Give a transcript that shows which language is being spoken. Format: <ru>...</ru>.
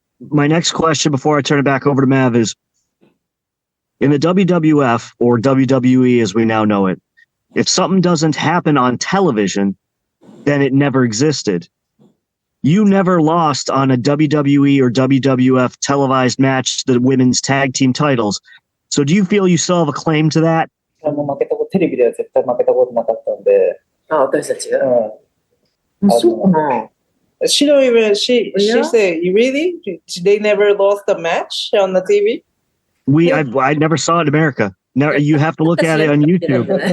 <en>my next question before I turn it back over to Mav is, in the WWF, or WWE as we now know it, if something doesn't happen on television, then it never existed. You never lost on a WWE or WWF televised match, the women's tag team titles. So do you feel you still have a claim to that?</en> <ja>テレビでは絶対負けたことなかったんで。あ、私たちが。そうかな。</ja> <en>She don't even, she said, really? They never lost a match on the TV? I never saw it in America. Now you have to look at it on YouTube.</en>